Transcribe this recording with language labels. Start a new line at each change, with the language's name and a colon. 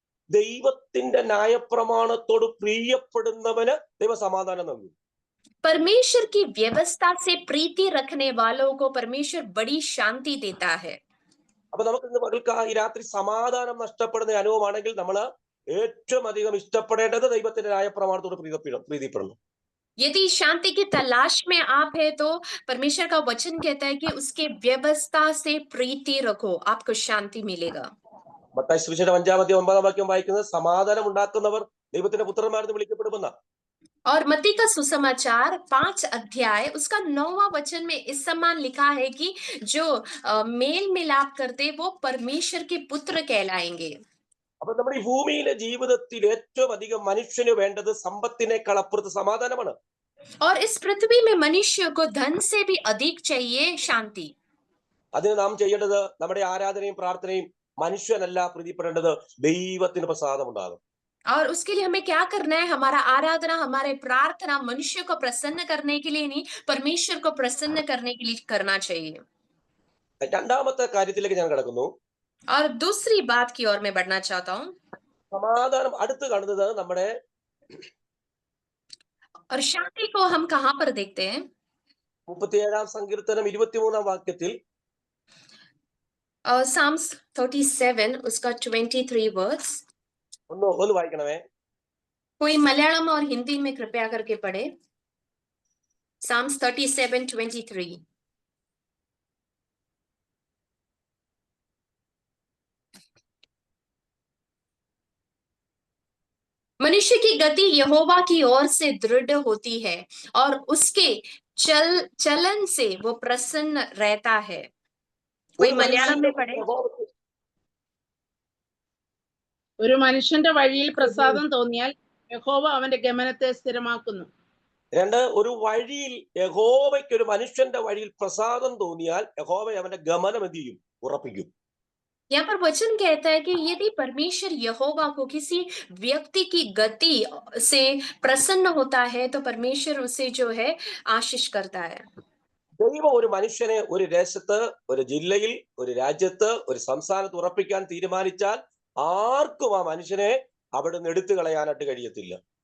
Malayalam: ദൈവത്തിന്റെ ന്യായപ്രമാണത്തോട് പ്രിയപ്പെടുന്നവന് ദൈവസമാധാനം നൽകും.
Hindi: परमेश्वर की व्यवस्था से प्रीति रखने वालों को परमेश्वर बड़ी शांति देता है।
Malayalam: അപ്പൊ നമുക്ക് ഇന്ന് പകൽക്ക് ഈ രാത്രി സമാധാനം നഷ്ടപ്പെടുന്ന അനുഭവമാണെങ്കിൽ നമ്മൾ ഏറ്റവും അധികം ഇഷ്ടപ്പെടേണ്ടത് ദൈവത്തിന്റെ ന്യായപ്രമാണത്തോട് പ്രീതിപ്പെടണം.
Hindi: यदि शांति की तलाश में आप है तो परमेश्वर का वचन कहता है कि उसके व्यवस्था से प्रीति रखो, आपको शांति मिलेगा।
Malayalam: മത്തായി സുവിശേഷം 5-9 വാക്യം വായിക്കുന്നത്, സമാധാനം ഉണ്ടാക്കുന്നവർ ദൈവത്തിന്റെ പുത്രന്മാരെന്ന് വിളിക്കപ്പെടുമെന്ന.
Hindi: और मत्ती का सुसमाचार 5 अध्याय उसका 9वां वचन में इस समान लिखा है कि जो मेल मिलाप करते वो परमेश्वर के पुत्र कहलाएंगे।
Malayalam: അപ്പൊ നമ്മുടെ ഈ ഭൂമിയിലെ ജീവിതത്തിൽ ഏറ്റവും അധികം മനുഷ്യന് വേണ്ടത് സമ്പത്തിനേക്കാൾ അപ്പുറത്ത് സമാധാനമാണ്.
Hindi: और इस पृथ्वी में मनुष्य को धन से भी अधिक चाहिए शांति।
Malayalam: അതിന് നാം ചെയ്യേണ്ടത് നമ്മുടെ ആരാധനയും പ്രാർത്ഥനയും മനുഷ്യനല്ല പ്രീതിപ്പെടേണ്ടത്, ദൈവത്തിന് പ്രസാദം ഉണ്ടാകും.
Hindi: और उसके लिए हमें क्या करना है? हमारा आराधना, हमारे प्रार्थना मनुष्य को प्रसन्न करने के लिए नहीं, परमेश्वर को प्रसन्न करने के लिए करना चाहिए।
Malayalam: രണ്ടാമത്തെ കാര്യത്തിലേക്ക് ഞാൻ കടക്കുന്നു.
Hindi: और दूसरी बात की ओर मैं बढ़ना चाहता हूँ।
Malayalam: സമാധാനം അടുത്ത് കാണുന്നത് നമ്മുടെ
Hindi: और शांति को हम कहाँ पर देखते हैं?
Malayalam: 37 സങ്കീർത്തനം 23 വാക്യത്തിൽ,
Hindi: Psalms 37 उसका 23 वर्स।
Malayalam: ഒന്ന് വായിക്കണമേ.
Hindi: कोई मलयालम और हिंदी में कृपया करके पढ़े।
English: Psalms 37:23।
Hindi: मनुष्य की गति यहोवा की ओर से दृढ़ होती है और उसके चलन से वो प्रसन्न रहता है। कोई मलयालम में पढ़े।
Malayalam: ഒരു മനുഷ്യന്റെ വഴിയിൽ പ്രസാദം തോന്നിയാൽ യഹോവ അവന്റെ ഗമനത്തെ സ്ഥിരമാക്കുന്നു. രണ്ട്, ഒരു വഴിയിൽ യഹോവയ്ക്ക്, ഒരു മനുഷ്യന്റെ വഴിയിൽ പ്രസാദം തോന്നിയാൽ യഹോവ അവന്റെ ഗമനം എന്ത് ചെയ്യും? ഉറപ്പിക്കും.
Hindi: यहाँ पर वचन कहता है कि यदि परमेश्वर यहोवा को किसी व्यक्ति की गति से प्रसन्न होता है तो परमेश्वर उसे जो है आशीष करता है।
Malayalam: ദൈവം ഒരു മനുഷ്യനെ ഒരു ദേശത്ത്, ഒരു ജില്ലയിൽ, ഒരു രാജ്യത്ത്, ഒരു സംസ്ഥാനത്ത് ഉറപ്പിക്കാൻ തീരുമാനിച്ചാൽ ആർക്കും ആ മനുഷ്യനെ അവിടെ നിന്ന് എടുത്തു കളയാനായിട്ട് കഴിയത്തില്ല.